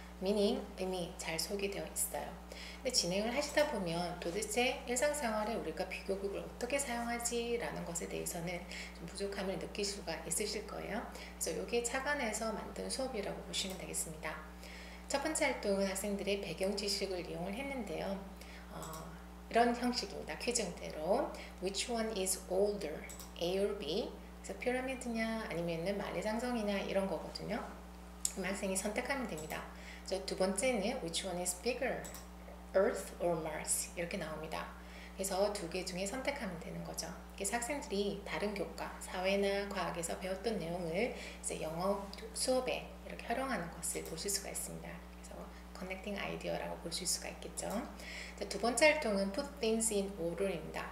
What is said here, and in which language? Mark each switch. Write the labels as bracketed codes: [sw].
[ko] meaning, 의미 잘 소개되어 있어요. 근데 진행을 하시다 보면 도대체 일상생활에 우리가 비교급을 어떻게 사용하지? 라는 것에 대해서는 좀 부족함을 느낄 수가 있으실 거예요. 그래서 이게 착안해서 만든 수업이라고 보시면 되겠습니다. 첫 번째 활동은 학생들의 배경 지식을 이용을 했는데요. 이런 형식입니다. 퀴즈 형태로 [en] Which one is older? A or B? [ko] 그래서 피라미드냐 아니면은 만리장성이냐 이런 거거든요. 그럼 학생이 선택하면 됩니다. 두 번째는 [en] Which one is bigger? Earth or Mars? [ko] 이렇게 나옵니다. 그래서 두 개 중에 선택하면 되는 거죠. 그래서 학생들이 다른 교과, 사회나 과학에서 배웠던 내용을 이제 영어 수업에 이렇게 활용하는 것을 보실 수가 있습니다. 그래서 Connecting Idea라고 보실 수가 있겠죠. 두 번째 활동은 [en] Put Things in Order [ko] 입니다.